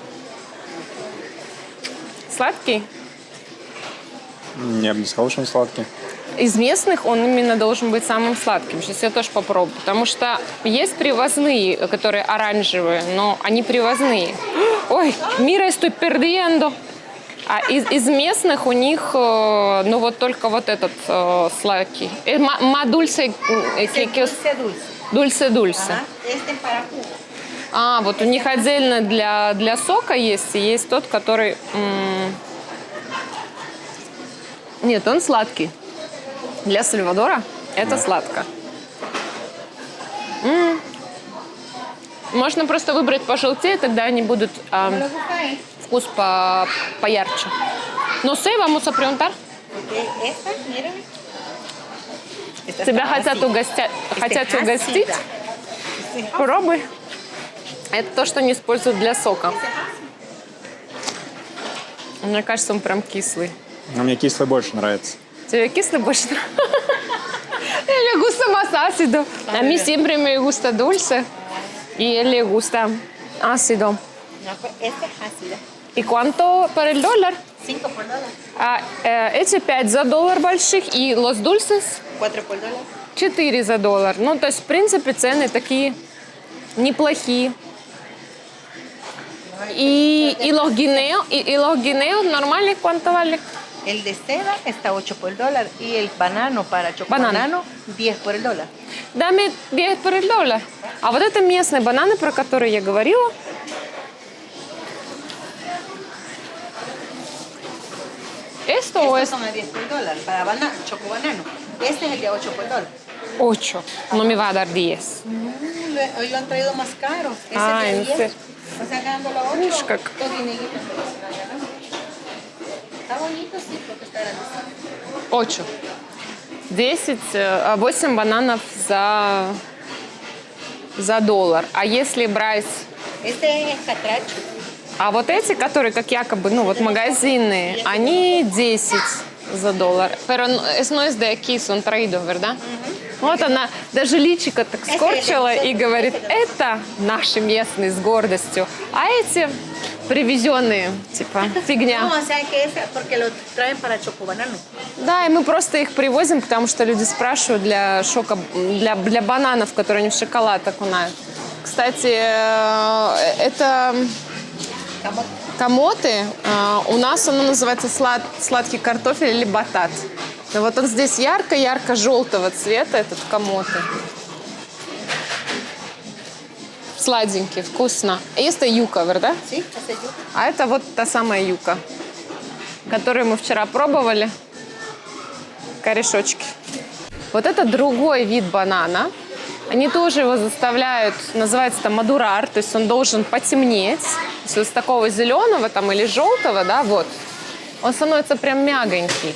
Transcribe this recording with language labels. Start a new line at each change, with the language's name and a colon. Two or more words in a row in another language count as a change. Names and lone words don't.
Russian: Сладкий? Я бы не сказал, что он сладкий. Из местных он именно должен быть самым сладким. Сейчас я тоже попробую. Потому что есть привозные, которые оранжевые, но они привозные. Ой,
Spanish: mira, estoy perdiendo.
Russian: А из местных у них, ну вот только вот этот сладкий. Дульсе. Дульсе. Вот у них отдельно для сока есть, и есть тот, который... Нет, он сладкий. Для Сальвадора это сладко. Можно просто выбрать пожелтее, тогда они будут вкус поярче.
Spanish: No sé, vamos a preguntar.
Russian: Тебя хотят угостить. Пробуй. Это то, что не используют для сока. Мне кажется, он прям кислый. Но мне кислый больше нравится. ¿Тебе kислый больше nравится?
Spanish: Le gusta más ácido. A mí siempre me gusta dulce. Y él le gusta ácido. No, pues este es ácido. ¿Y cuánto por el dólar? 5 por dólar.
Russian: Эти 5 за $1 больших и
Spanish: los dulces 4 por dólar.
Russian: 4 за $1. Ну, то есть, в принципе, цены такие неплохие.
Spanish: Y los guineos normales, ¿cuánto vale? El de seda está 8 por dólar y el banano para chocobanano 10 por el dólar. Dame 10 por el dólar.
Russian: А вот это местные бананы, про которые я говорила.
Spanish: Esto o Estos es son a 10 por dólar para chocobanano. Este es el de 8 por dólar. 8. No me va a dar 10. Hoy lo han traído más caro. Ese Ah, es de ¿en 10. serio? Están sacando la 8.
Russian: Ush, как.
Spanish: Dos guineitos. Está bonito, sí, porque está grande.
Russian: 8. 8 бананов за $1. А если брать...
Spanish: Este es catracho.
Russian: А вот эти, которые как якобы, ну вот магазинные, они 10 за $1.
Spanish: Pero no es de aquí, son traídos, ¿verdad?
Russian: Вот она даже личико так скорчила и говорит, это наши местные с гордостью, а эти привезенные, типа, фигня.
Spanish: No, o sea que es porque lo traen para chocobanano.
Russian: Да, и мы просто их привозим, потому что люди спрашивают для бананов, которые они в шоколад окунают. Кстати, это камоты. У нас оно называется сладкий картофель или батат. Но вот он здесь ярко-ярко-желтого цвета, этот камоты. Сладенький, вкусно. Это юка, верда?
Spanish: Sí, ese yuca.
Russian: А это вот та самая юка, которую мы вчера пробовали. Корешочки. Вот это другой вид банана. Они тоже его заставляют, называется там мадурар, то есть он должен потемнеть. Если вот с такого зеленого там, или желтого, да, вот, он становится прям мягонький.